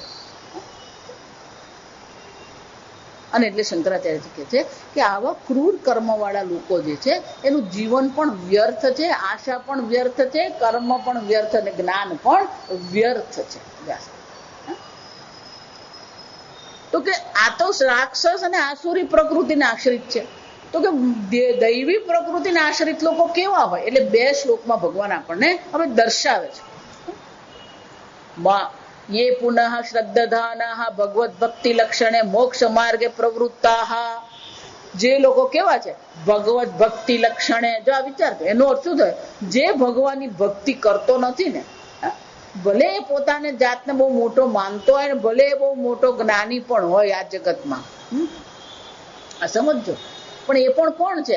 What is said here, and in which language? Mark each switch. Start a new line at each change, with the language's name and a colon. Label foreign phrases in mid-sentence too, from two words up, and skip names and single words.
Gujarati: અને એટલે શંકરાચાર્ય કહે છે કે આવા ક્રૂર કર્મવાળા લોકો જે છે એનું જીવન પણ વ્યર્થ છે, આશા પણ વ્યર્થ છે, કર્મ પણ વ્યર્થ અને જ્ઞાન પણ વ્યર્થ છે. તો કે આ તો રાક્ષસ અને આસુરી પ્રકૃતિને આશ્રિત છે. તો કે દૈવી પ્રકૃતિને આશ્રિત લોકો કેવા હોય, એટલે 2 શ્લોકમાં ભગવાન આપણને હવે દર્શાવે છે.
Sanskrit: ये पुनः श्रद्धानाः भगवत भक्ति लक्षणे मोक्ष मार्गे प्रवृत्ताः.
Gujarati: જે લોકો કેવા છે
Sanskrit: ભગવત ભક્તિ લક્ષણે.
Gujarati: જો આ વિચાર કરો, એનો અર્થ શું થાય? જે ભગવાનની ભક્તિ કરતો નથી ને, ભલે એ પોતાને જાતને બહુ મોટો માનતો હોય ને, ભલે એ બહુ મોટો જ્ઞાની પણ હોય આ જગતમાં, આ સમજો, પણ એ પણ કોણ છે?